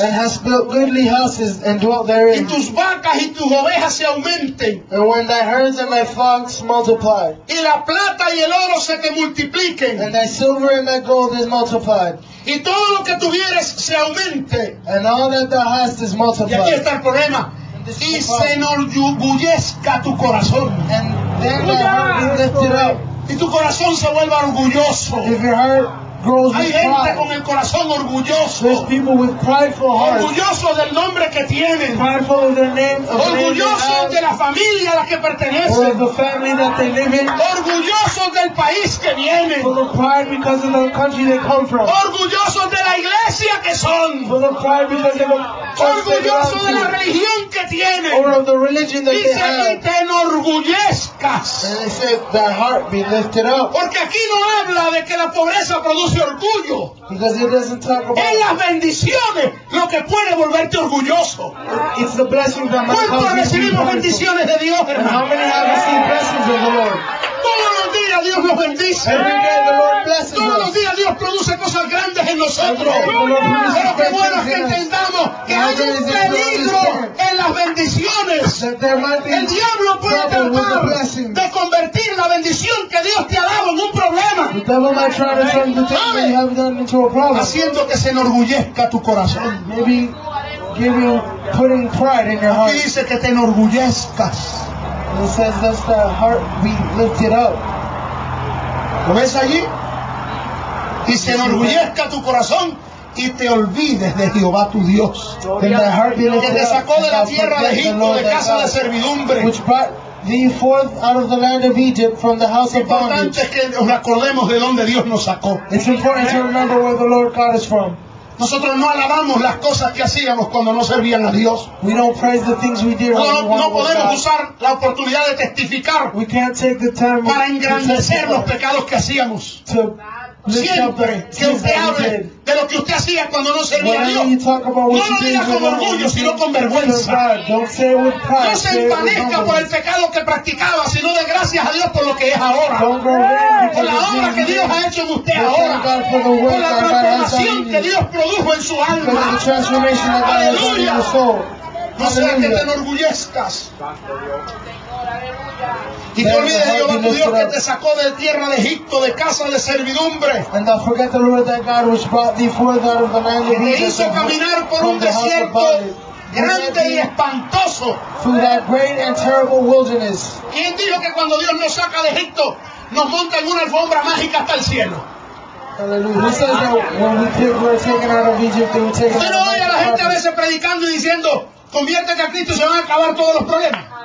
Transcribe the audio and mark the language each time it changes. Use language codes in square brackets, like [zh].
[en] And has built goodly houses and dwelt therein. [es] Y tus vacas y tus ovejas se aumenten. [en] And when thy herds and thy flocks multiply. [es] Y la plata y el oro se te multipliquen. [en] And thy silver and thy gold is multiplied. [es] Y todo lo que tuvieres se aumente. [en] And all that thou hast is multiplied. [es] Y aquí está el problema. Y se enorgullezca tu corazón. [en] And then thy heart be lifted up. [es] Y tu corazón se vuelva orgulloso. [en] If your heart grows [es] hay gente pride con el corazón orgulloso. [en] There's people with prideful hearts. [es] Orgulloso del nombre que tienen. [en] Prideful of their name. [es] Orgulloso de la familia a la que pertenecen. [en] Or of the family that they live in. [es] Orgulloso del país que vienen. [en] Full of pride because of the country they come from. [es] Orgulloso de la iglesia que son. [en] Full of pride because they were [es] orgulloso de la religión que tienen. [en] Or of the religion that [es] dice [en] they have. [es] Dice que te enorgullezcas. [en] And they said their heart be lifted up. [es] Porque aquí no habla de que la pobreza produce orgullo. [en] Because it doesn't talk about [es] en las bendiciones lo que puede volverte orgulloso. [en] It's the blessing that must [es] ¿cuánto recibimos bendiciones de Dios, hermano? Todos los días Dios nos bendice. Todos los días Dios produce cosas grandes en nosotros. Pero qué bueno que entendamos que hay un peligro en las bendiciones. El diablo puede tratar de convertir la bendición que Dios te ha dado en un problema. Haciendo que se enorgullezca tu corazón. [en] Maybe giving, putting pride in your heart. [es] Y dice que te enorgullezcas. [en] And it says that the heart be lifted up. [es] ¿Lo ves allí? Y se enorgullezca tu corazón y te olvides de Jehová tu Dios. [en] And the heart be lifted [es] que te sacó de la tierra de Egipto, de casa de servidumbre. [en] Which brought the fourth out of the land of Egypt from the house of bondage. [es] Importante es que nos acordemos de donde Dios nos sacó. [en] It's important to remember where the Lord got us from. [es] Nosotros no alabamos las cosas que hacíamos cuando no servían a Dios. [en] We don't praise the things we did. [es] No podemos usar la oportunidad de testificar. [en] We can't take the time [es] para engrandecer los pecados que hacíamos. Siempre que usted hable de lo que usted hacía cuando no servía a Dios, no lo diga con orgullo, sino con vergüenza. No se empanezca por el pecado que practicaba, sino de gracias a Dios por lo que es ahora. Por la obra que Dios ha hecho en usted ahora. Por la transformación que Dios produjo en su alma. Aleluya. No sea que te enorgullezcas. Y te olvides de Jehová tu Dios que te sacó de tierra de Egipto, de casa de servidumbre. [en] And don't forget the Lord that God which brought thee forth out of the land of Egypt. [es] Que hizo caminar por un desierto grande y espantoso. [en] Through that great and terrible wilderness. [es] ¿Quién dijo que cuando Dios nos saca de Egipto nos monta en una alfombra mágica hasta el cielo? [en] Hallelujah. Who says that when we're taken out of Egypt, they will take us to the heavens? [es] Pero hoy a la gente a veces predicando y diciendo conviértete a Cristo y se van a acabar todos los problemas.